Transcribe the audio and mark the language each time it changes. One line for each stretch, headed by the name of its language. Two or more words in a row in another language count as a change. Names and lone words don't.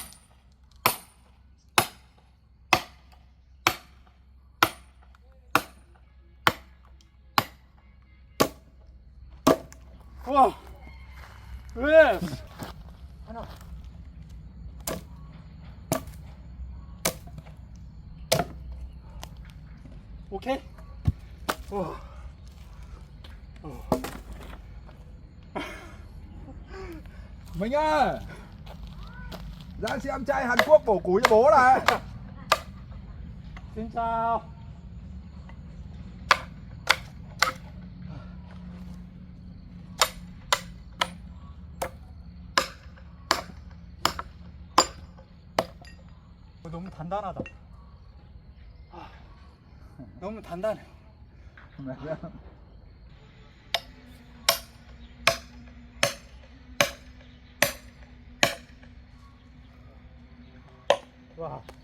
Korean: 와. 왜? 하나. 오케이.
Vietnamese: Mình ơi, ra xem trai Hàn Quốc bổ củi cho bố này. Xin chào.
Korean: 너무 단단하다. 너무 단단해. 와.